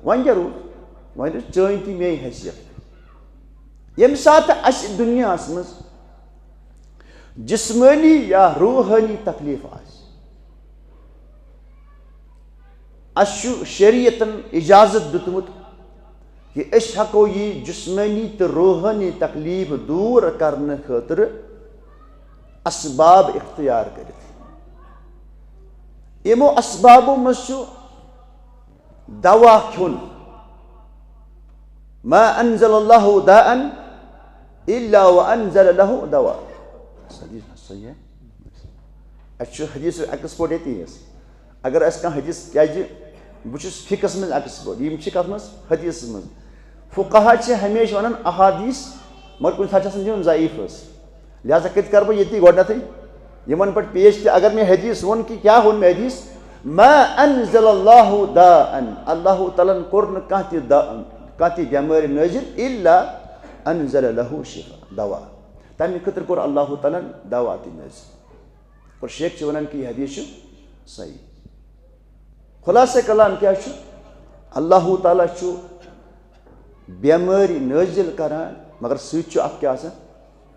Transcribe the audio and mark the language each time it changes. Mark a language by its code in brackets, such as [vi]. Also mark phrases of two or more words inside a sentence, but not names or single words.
[ks] وۄنۍ کیٛاہ روٗد وۄنۍ روٗد چٲنۍ تہِ میٲنۍ حیثیت. ییٚمہِ ساتہٕ اَسہِ دُنیاہس منٛز جسمٲنی یا روحٲنی تکلیٖف آسہِ اَسہِ چھُ شریعتن اِجازت دیُتمُت کہِ أسۍ ہٮ۪کو یہِ جسمٲنی تہٕ روحٲنی تکلیٖف دوٗر کرنہٕ خٲطرٕ اسباب اختیار کٔرِتھ. یِمو اسبابو منٛز چھُ دوا کھیوٚن. [ar] ما انزل الله داء الا وانزل له دوا. [ks] صحیح اَسہِ چھُ حدیٖثُک ایکسپٲٹ ییٚتی حظ اگر اَسہِ کانٛہہ حدیٖث کیازِ بہٕ چھُس فِقس منٛز ایکسپٲٹ یِم چھِ کتھ منٛز حدیٖثس منٛز. فُقہا چھِ ہمیشہِ ونان احادیٖث مگر کُنہِ ساتہٕ چھِ آسان تِم ضعیٖف حظ لہٰذا کتہِ کرٕ بہٕ ییٚتی گۄڈنیتھٕے یِمن پٮ۪ٹھ پیش کہِ اگر مےٚ حدیٖث ووٚن کہِ کیٛاہ ووٚن مےٚ حدیٖث [ar] ما انزل الله داء [ks] اللہ تعالیٰ ہن کوٚر نہٕ کانٛہہ تہِ بٮ۪مٲرۍ نٲزِل [ar] الا انزل له شفاء [ks] دوا تمہِ خٲطرٕ کوٚر اللہ تعالیٰ ہن دوا تہِ نٲزِل. اور شیخ چھِ ونان کہِ یہِ حدیٖث چھُ صحیح. خُلاصے کلام کیٛاہ چھُ اللہ تعالیٰ چھُ بٮ۪مٲرۍ نٲزِل کران مگر سۭتۍ چھُ اکھ کیٛاہ آسان دوا.